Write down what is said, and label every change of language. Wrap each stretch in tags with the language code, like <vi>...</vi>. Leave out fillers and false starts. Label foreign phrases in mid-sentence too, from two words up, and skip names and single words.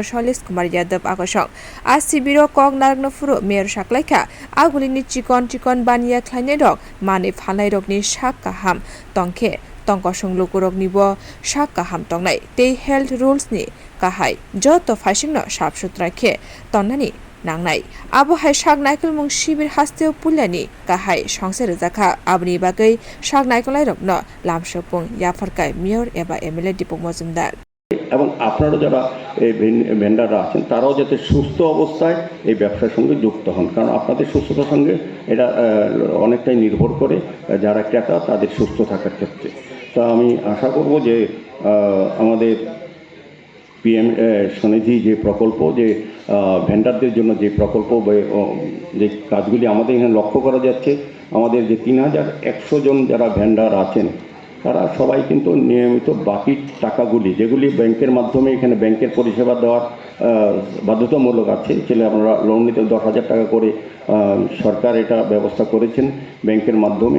<trp>Kumar Yadav akosong sibiro kok naragno furo mayor saklai aguli ni chikon baniya khlaine rok mani phalnai rok ni sakha ham tongkhe tongkosong lukurok nibo sakha ham tongnai tei</trp> <en>health rules</en> <trp>ni kahai joto faisingno sap sutra khe tonnani nangnai abo hai saknaikolmwng sibir hasteo pulyani kahai songsairwkha abni bagai saknaikolai rokno lamsopung yafarkai mayor eba MLA Dipak majumdar</trp> <bn>এবং আপনারা যারা এই ভেন্ডাররা আছেন তারাও যাতে সুস্থ অবস্থায় এই ব্যবসার সঙ্গে যুক্ত হন, কারণ আপনাদের সুস্থতার সঙ্গে এটা অনেকটাই নির্ভর করে যারা ক্রেতা তাদের সুস্থ থাকার ক্ষেত্রে। তা আমি আশা করব যে আমাদের PM স্বনিধি যে প্রকল্প, যে ভেন্ডারদের জন্য যে প্রকল্প যে কাজগুলি আমাদের এখানে লক্ষ্য করা যাচ্ছে, আমাদের যে 3100 জন যারা ভেন্ডার আছেন তারা সবাই কিন্তু নিয়মিত বাকি টাকাগুলি যেগুলি ব্যাংকের মাধ্যমে এখানে ব্যাংকের পরিষেবা দেওয়ার বাধ্যতামূলক আছে, ছেলে আপনারা লোন নিতে 10,000 টাকা করে সরকার এটা ব্যবস্থা করেছেন ব্যাংকের মাধ্যমে।</bn>